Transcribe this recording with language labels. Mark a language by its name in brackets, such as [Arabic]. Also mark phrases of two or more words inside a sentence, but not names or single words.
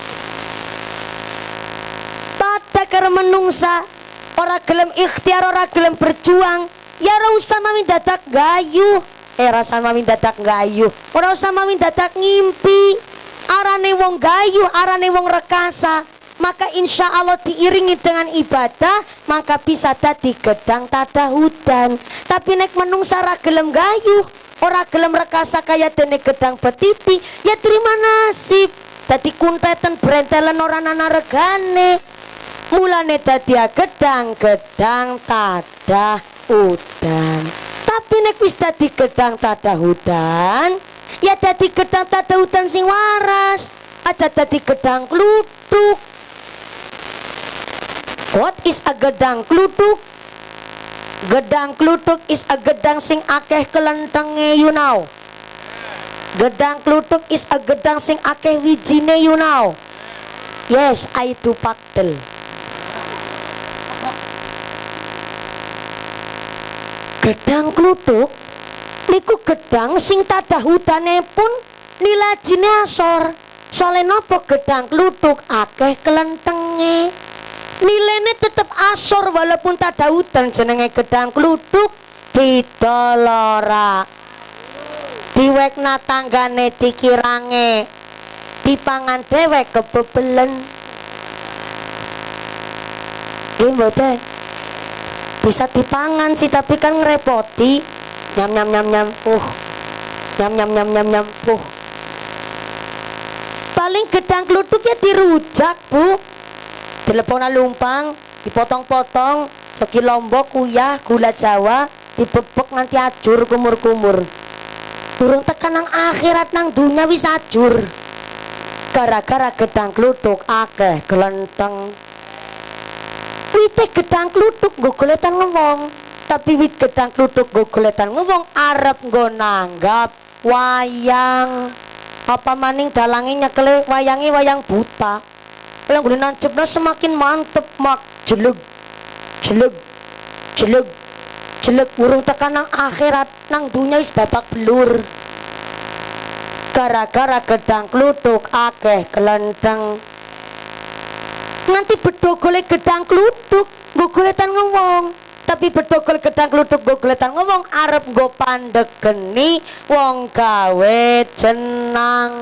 [Javanese] Pada karo menungsa ora gelem ikhtiar, ora gelem berjuang, ya ora usah mami dadak gayuh. Ora usah mami dadak gayuh, ora usah mami dadak ngimpi. Arane wong gayuh, arane wong rekasa, maka [Arabic] insya Allah [Indonesian] diiringi dengan ibadah, [Javanese] maka bisa dadi gedang tadahudan. Tapi nek menungsa ora gelem gayuh, ora gelem rekasa kaya dene gedang betiti, ya terima nasib dadi kunteten brentelen ora ana regane. Mulane dadi gedang tadahudan. Tapi nek wis dadi gedang tadahudan, ya dadi gedang tadahudan sing waras, aja dadi gedang kluthuk. [English] What is a gedang kluthuk? [Javanese] Gedang kluthuk [English] is a [Javanese] gedang sing akeh kelentenge, [English] you know. [Javanese] Gedang kluthuk [English] is a [Javanese] gedang sing akeh wijine, [English] you know. Yes, I do pakdel. [Javanese] Gedang kluthuk niku gedang sing tadahudane pun nilajine asor. Soale napa gedang kluthuk akeh kelentenge. Nilene tetep asor walaupun tak daudan jenenge gedang kluthuk didolora. Diwekna tanggane dikirange. Dipangan dhewek kebebelen. Nggih mboten. Bisa dipangan sih tapi kan ngerepoti. Nyam nyam nyam nyam. Nyam nyam nyam nyam nyam. Paling gedang kluthuk ya dirujak, Bu. Dilepona lumpang, dipotong-potong, segi lombok, uyah, gula jawa, dibebek nganti ajur kumur-kumur. Burung tekan nang akhirat nang dunya wis ajur. Gara-gara gedang kluthuk akeh glenteng. Wite gedang kluthuk nggo goletan ngewong, tapi wit gedang kluthuk nggo goletan ngewong arep nggo nanggap wayang. Apa maning dalange nyekele wayange wayang buta. Lah nggone nancepna semakin mantep mak jelug jelug jelug jelug urung tekan nang akhirat nang dunya wis babak belur. Gara-gara gedang kluthuk akeh kelenteng. Nganti bedogole gedang kluthuk nggo goletan ngewong. Tapi bedogol gedang kluthuk nggo goletan ngewong arep nggo pandegeni wong gawe jenang.